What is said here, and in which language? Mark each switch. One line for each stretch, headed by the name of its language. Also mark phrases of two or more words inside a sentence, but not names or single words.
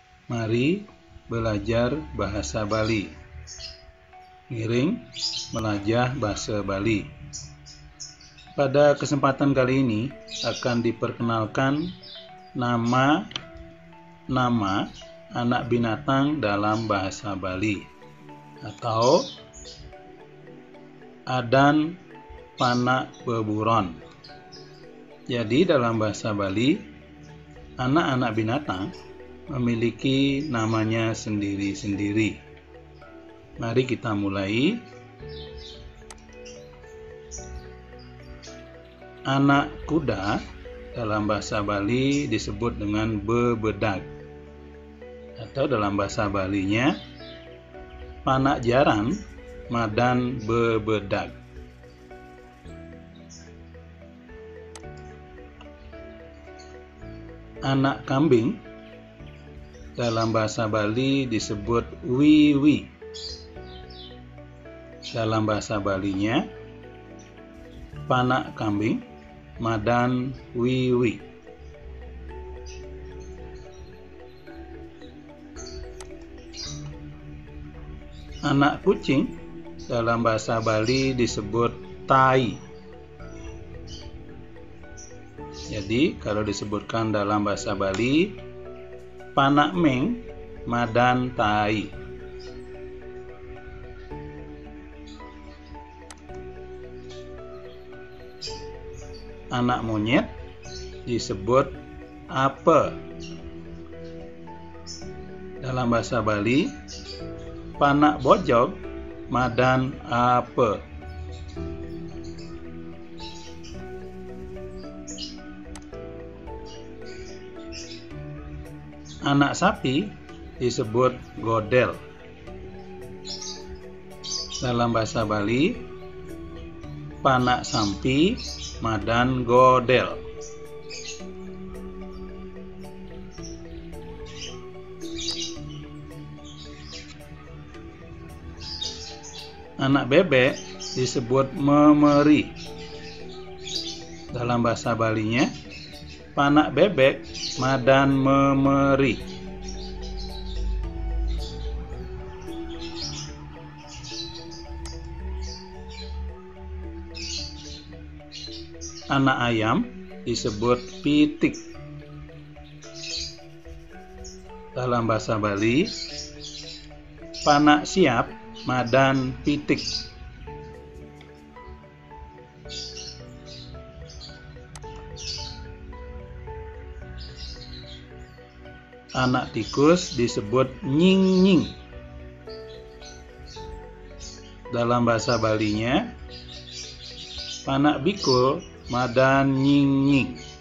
Indonesian: Mari belajar bahasa Bali.
Balinese: Ngiring melajah bahasa Bali.
Indonesian: Pada kesempatan kali ini akan diperkenalkan nama anak binatang dalam bahasa Bali atau
Balinese: Adan Panak Beburon.
Indonesian: Jadi dalam bahasa Bali, anak-anak binatang memiliki namanya sendiri-sendiri. Mari kita mulai. Anak kuda dalam bahasa Bali disebut dengan bebedag, atau dalam bahasa Balinya
Balinese: panak jaran madan bebedag.
Indonesian: Anak kambing dalam bahasa Bali disebut wiwi. Dalam bahasa Balinya
Balinese: panak kambing madan wiwi.
Indonesian: Anak kucing dalam bahasa Bali disebut tai. Jadi kalau disebutkan dalam bahasa Bali,
Balinese: panak meng madan tai.
Indonesian: Anak monyet disebut apa. Dalam bahasa Bali,
Balinese: panak bojog madan apa.
Indonesian: Anak sapi disebut godel. Dalam bahasa Bali,
Balinese: panak sampi madan godel.
Indonesian: Anak bebek disebut memeri. Dalam bahasa Balinya,
Balinese: panak bebek madan memeri.
Indonesian: Anak ayam disebut pitik. Dalam bahasa Bali,
Balinese: panak siap madan pitik.
Indonesian: Anak tikus disebut nying-nying. Dalam bahasa Balinya,
Balinese: panak bikul madan nying-nying.